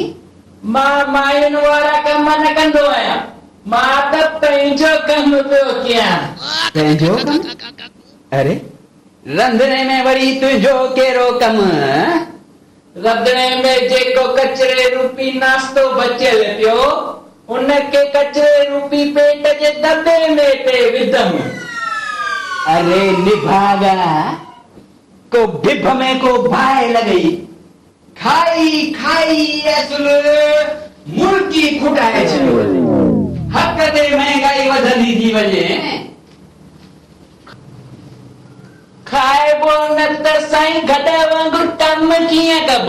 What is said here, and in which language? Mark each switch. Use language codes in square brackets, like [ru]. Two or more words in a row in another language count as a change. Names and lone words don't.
[sd] मां मायुनि वारा कम न कंदो आहियां, मां त पंहिंजो कमु पियो कयां। पंहिंजो कमु? अरे रंधिणे में वरी तुंहिंजो कहिड़ो कमु? रंधिणे में जेको कचरे रूपी नाश्तो बचियल पियो, उनखे कचरे रूपी पेट जे दॿे में पे विधमि। अरे निभागा, को बिभ में को बाहि लॻई, खाई खाई असुल मुल्की खुटाए छॾियो। हक़ ते महांगाई वधंदी थी वञे। खाइबो न त साईं गॾ वांगुरु कम कीअं कबो?